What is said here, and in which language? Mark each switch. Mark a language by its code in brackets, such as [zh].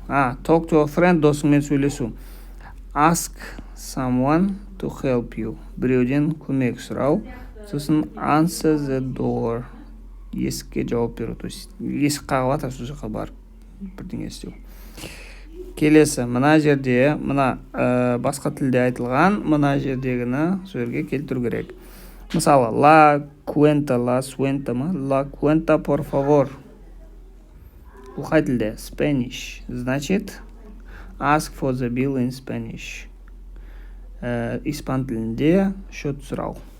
[en] Talk to a friend, [kk] досыңмен сөйлесу. [en] Ask someone to help you. [kk] Біреуден көмек сұрау. [en] Сосын answer the door. [kk] Есікке жауап беру. То есть есік қағылады, сол жаққа барып бірдеңе істеу. Келесі, мына жерде, мына басқа тілде айтылған, мына жердегіні сол жерге келтіру керек. Мысалы, [es] la cuenta [kk] ма? [es] La cuenta, por favor. [kk] Бұл қай тілде? [es] Spanish. [en] Значит, ask for the bill in Spanish. [kk] Испан тілінде счет сұрау.